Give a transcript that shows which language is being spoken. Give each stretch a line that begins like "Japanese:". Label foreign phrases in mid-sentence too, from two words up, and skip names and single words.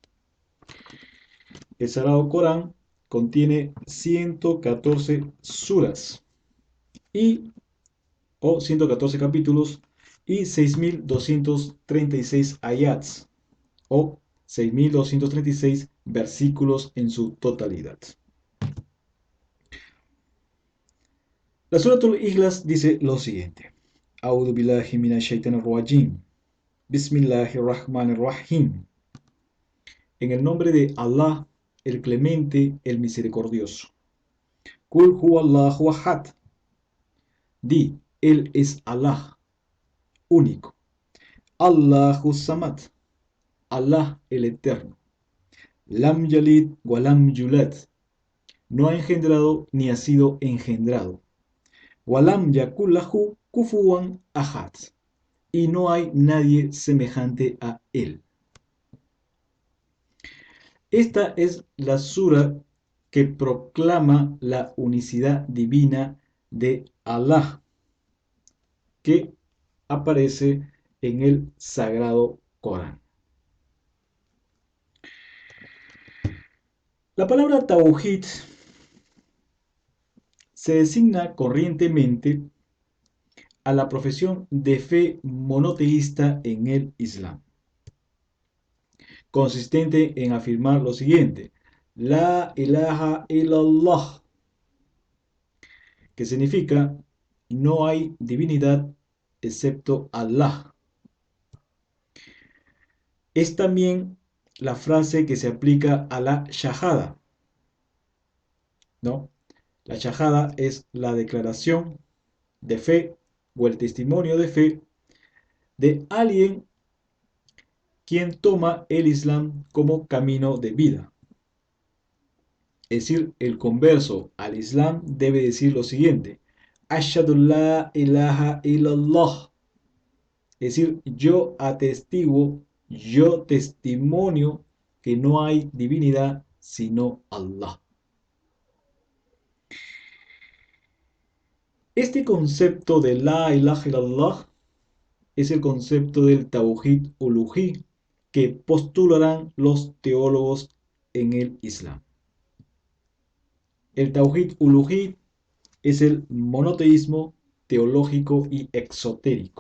Spanish: El Sagrado Corán contiene 114 suras y o 114 capítulos y 6.236 ayats o 6.236 versículos en su totalidad. La Suratul Ikhlas dice lo siguiente:
Arabic: أعوذ بالله من الشيطان الرجيم. بسم الله الرحمن الرحيم.
Spanish: En el nombre de Allah, el Clemente, el Misericordioso.
Arabic: قل هو الله أحد. Di,
Spanish: Él es Allah, único.
Arabic: الله الصمد.
Spanish: Allah el Eterno.
Arabic: لم يلد ولم يولد.
Spanish: No ha engendrado ni ha sido engendrado.
Arabic: ولم يكن له كفوا أحد.
Spanish: Y no hay nadie semejante a él. Esta es la sura que proclama la unicidad divina de Allah, que aparece en el Sagrado Corán. La palabra Tawhid se designa corrientemente a la profesión de fe monoteísta en el Islam, consistente en afirmar lo siguiente:
Arabic: لا إله إلا الله,
Spanish: que significa no hay divinidad excepto Allah. Es también la frase que se aplica a la shahada, ¿no? La shahada es la declaración de fe o el testimonio de fe de alguien quien toma el Islam como camino de vida. Es decir, el converso al Islam debe decir lo siguiente:
Arabic: أشهد لا إله إلا الله.
Spanish: Es decir, yo atestiguo, yo testimonio que no hay divinidad sino Allah. Este concepto de
Arabic: لا إله إلا الله
Spanish: es el concepto del Tawhid Uluhí que postularán los teólogos en el Islam. El Tawhid Uluhí es el monoteísmo teológico y exotérico.